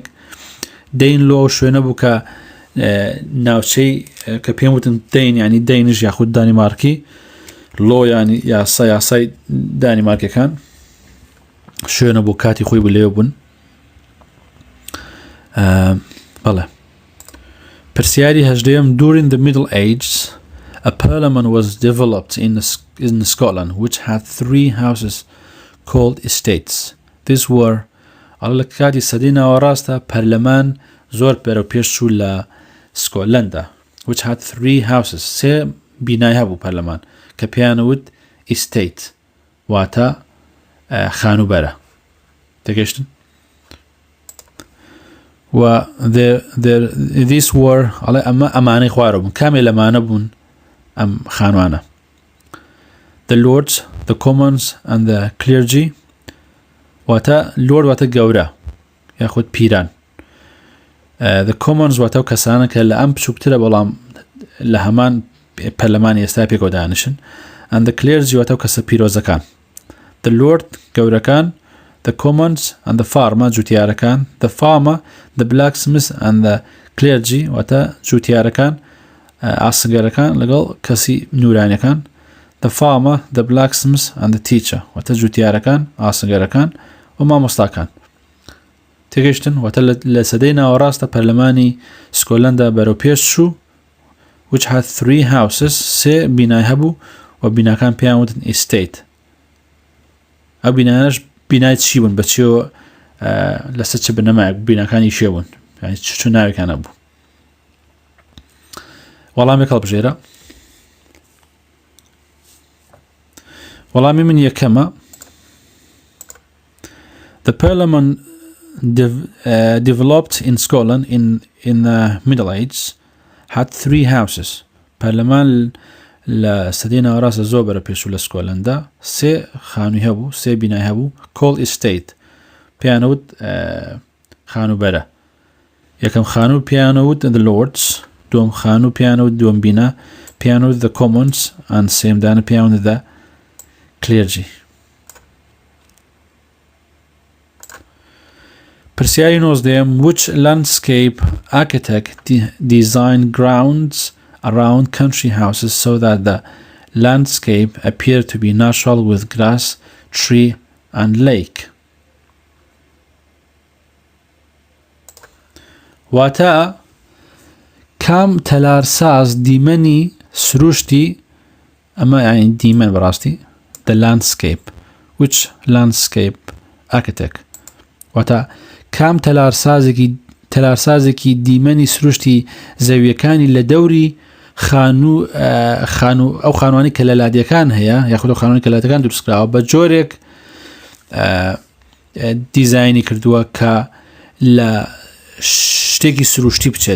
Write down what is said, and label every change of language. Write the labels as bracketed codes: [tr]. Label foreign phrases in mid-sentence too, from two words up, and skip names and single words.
[ckb] Danelaw شوێنە بوو کە ناوچەی کە پێم وتن دەین ینی دەینش یاخود دانیمارکی لۆ ینی یاسای دانیمارکەکان شوێنە بۆ کاتی خۆی بۆ لێو بوون. بەڵێ پرسیاری 18 [en] during the Middle Ages a parliament was developed in Scotland which had 3 houses called estates. These were [ckb] لە کاتی سەدەی ناوەڕاستە پەرلەمان زۆر پێرە و پێش چوو لە سکۆتلەندا [en] which had 3 houses [ckb] 3 بینای هەبوو پەرلەمان کە پێیانەوت estate واتە خانوبەرە تێگەیشتن و [en] these were [ckb] ئەمانەی خوارە بوون کامێ لەمانە بوون ئەم خانوانە [en] the lords, the commons and the clergy [ckb] واتە لۆرد واتە گەورە یاخود پیران [en] the commons [ckb] واتە و کەسانە کە لە ئەم بچووکترە بەڵام لە هەمان پەرلەمانی ئێستا پێکەوە دانیشن [en] and the clergy [ckb] واتە کەسە پیرۆزەکان. [en] The Lord گەورەکان، the commons and the farmer جوتیارەکان، the farmer, the blacksmith and the clergy [ckb] واتە جوتیارەکان ئاسنگەرەکان لەگەڵ کەسی نورانیەکان، [en] the farmer, the blacksmith and the teacher [ckb] واتە جوتیارەکان ئاسنگەرەکان و مامۆستاکان. تێگەیشتن واتە لە سەدەی ناوەڕاستە پەرلەمانی سکۆتلەندا بەرەو پێش چوو [en] which had 3 houses [ckb] سێ بینای هەبوو و بیناکان پێیان وتن estate. ئەو بینایانەش بینای چی بوون بەچێوە لەسەر چ بنەمایەک بیناکانی شێ بوون یعنی چ ناوێکان هەبوو. وەڵامێک هەڵبژێرە. وەڵامی من یەکەمە [en] The Parliament developed in Scotland in the Middle Ages had 3 houses. [ckb] پەرلەمان لە سەدەی ناوەڕاستە زۆر بەرە پێشوو لە سکۆتلەندا سێ خانووی هەبوو، سێ بینای هەبوو [en] called estate. [ckb] پێیانەوت خانوبەرە. یەکەم خانوو پێیانەوت [en] the Lords، [ckb] دووەم خانوو پێیانەوت دووەم بینە پێیانەوت [en] the Commons [ckb] and سێمدانە پێیانەوت [en] the clergy. پرسیاری 19 which landscape architect designed grounds around country houses so that the landscape appeared to be natural with grass, tree and lake. [ckb] واتە کام تەلارساز دیمەنی سروشتی ئەمە یعنی دیمەن بەڕاستی [en] the landscape which landscape architect [ckb] واتە کام تەلارسازێکی دیمەنی سروشتی زەویەکانی لە دەوری ئەو خانوانی کە لە لادیەکان هەیە یاخود ئەو خانوانی کە لادیەکان دروستکراوە بە جۆرێک دیزاینی کردووە کە لە شتێکی سروشتی بچێت.